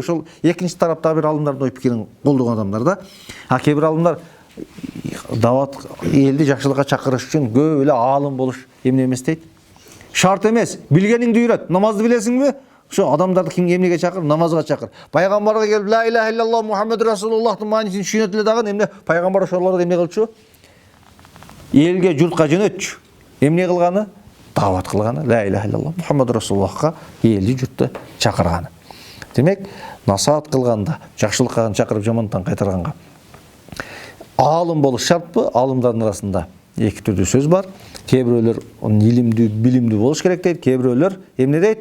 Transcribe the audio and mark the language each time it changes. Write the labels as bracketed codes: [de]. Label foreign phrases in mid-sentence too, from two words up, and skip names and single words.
[ky] Ошол экинчи тараптагы бир аалымдардын ой пикирин колдогон адамдар да. Кээ бир аалымдар дават элди жакшылыкка чакырыш үчүн көп эле аалым болуш эмне эмес дейт? Шарт эмес. Билгениңди үйрөт. Намазды билесиңби? Ошо адамдарды кимге эмнеге чакыр? Намазга чакыр. Пайгамбарга келип [ar] لا إله إلا الله محمد رسول الله [ky] маанисин түшүнөт эле дагы эмне? Пайгамбар ошолорду эмне кылчу? Элге, журтка жөнөтчү. Эмне кылганы? Дават кылганы. [ar] لا إله إلا الله محمد رسول الله [ky] элди, журтты чакырганы. Демек, насаат кылганда, жакшылыкка чакырып, жамандыктан кайтарганга аалым болуш шартпы? Аалымдардын арасында эки түрдүү сөз бар. Кээ бирөөлөр илимдүү, билимдүү болуш керек дейт. Кээ бирөөлөр эмне дейт?